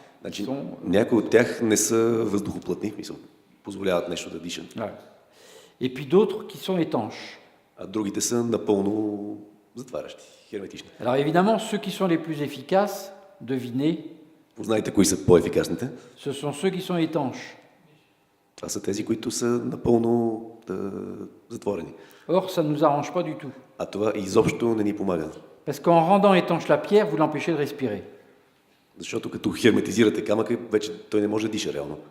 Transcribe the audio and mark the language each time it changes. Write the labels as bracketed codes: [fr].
[bg] Значи, някои от тях не са въздухоплътни, позволяват нещо да дишат. [fr] Ouais. Et puis d'autres qui sont étanches. [bg] А другите са напълно затварящи, херметични. [fr] Alors évidemment, ceux qui sont les plus efficaces, devinez, [bg] Знаете кои са по-ефикасните? [fr] ce sont ceux qui sont étanches. [bg] Това са тези, които са напълно затворени. [fr] Or, ça ne nous arrange pas du tout. [bg] А това изобщо не ни помага. [fr] Parce qu'en rendant étanche la pierre, vous l'empêchez de respirer. [bg] Защото като херметизирате камъка, вече той не може да диша реално.